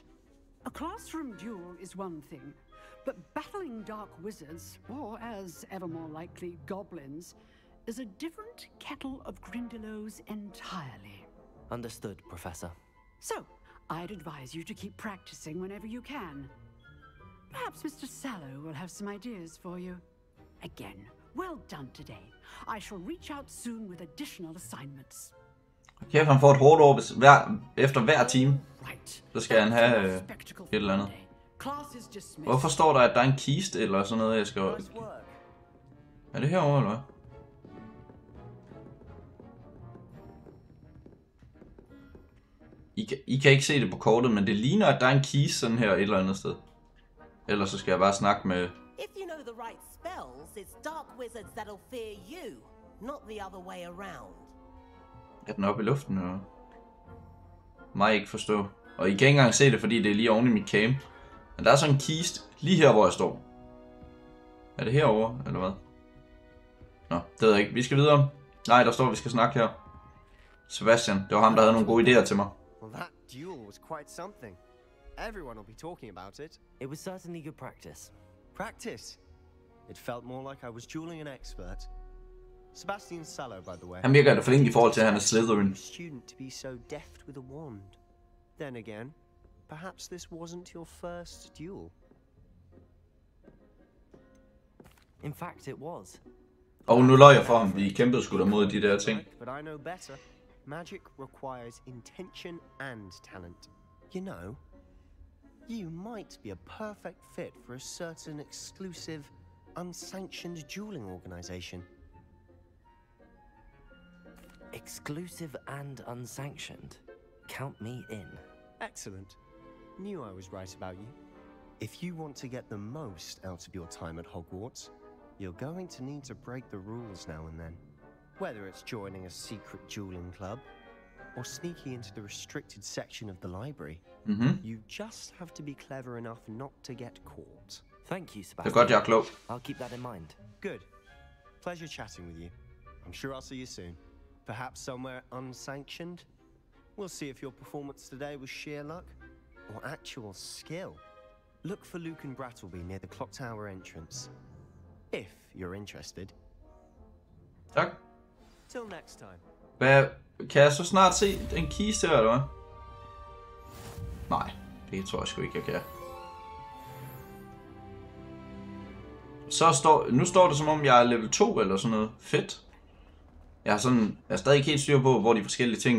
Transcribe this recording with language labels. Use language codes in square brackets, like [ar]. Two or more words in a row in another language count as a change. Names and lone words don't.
[en] A classroom duel is one thing, but battling dark wizards, or as ever more likely, goblins, is a different kettle of Grindylows entirely. Understood, Professor. So, I'd advise you to keep practicing whenever you can. Perhaps Mr. Sallow will have some ideas for you. Again, well done today. I shall reach out soon with additional assignments. [da] Okay, han får et hårdt år efter hver time. Så skal han have et eller andet. Hvorfor står der, at der er en kiste eller sådan noget, jeg skal... Er det herovre, eller hvad? I kan ikke se det på kortet, men det ligner, at der er en kiste sådan her et eller andet sted. Ellers så skal jeg bare snakke med... [en] If you know the right spells, it's dark wizards that'll fear you, not the other way around. [da] Er den oppe i luften, eller? Mig ikke forstå. Og I kan ikke engang se det, fordi det er lige oven i mit cam. Men der er sådan en kiste lige her, hvor jeg står. Er det herovre, eller hvad? Nå, det ved jeg ikke. Vi skal videre. Nej, der står, at vi skal snakke her. Sebastian, det var ham, der havde nogle gode idéer til mig. [en] Well, that duel was quite something. Everyone will be talking about it. It was certainly good practice. Practice? It felt more like I was dueling an expert. Sebastian Sallow, by the way. [da] Han virker da flink i forhold til, at han er Slytherin. [en] Student to be so deft with a wand. Then again, perhaps this wasn't your first duel. In fact, it was. [da] Og nu løg jeg for ham, vi kæmpede sgu da mod de der ting. [en] But I know better. Magic requires intention and talent. You know, you might be a perfect fit for a certain exclusive, unsanctioned dueling organization. Exclusive and unsanctioned. Count me in. Excellent. Knew I was right about you. If you want to get the most out of your time at Hogwarts, you're going to need to break the rules now and then. Whether it's joining a secret dueling club or sneaking into the restricted section of the library, you just have to be clever enough not to get caught. Thank you, Sebastian. [da] Det er godt, jeg er klog. [en] I'll keep that in mind. Good. Pleasure chatting with you. I'm sure I'll see you soon. Perhaps somewhere unsanctioned. We'll see if your performance today was sheer luck or actual skill. Look for Luke and Brattleby near the clock tower entrance. If you're interested. [da] Tak. [en] Till next time. [da] Hvad? Kan jeg så snart se en kiste her, eller hvad? Nej, det tror jeg sgu ikke, jeg kan. Nu står det som om, jeg er level 2 eller sådan noget. Fedt. Jeg er stadig ikke helt styr på, hvor de forskellige ting.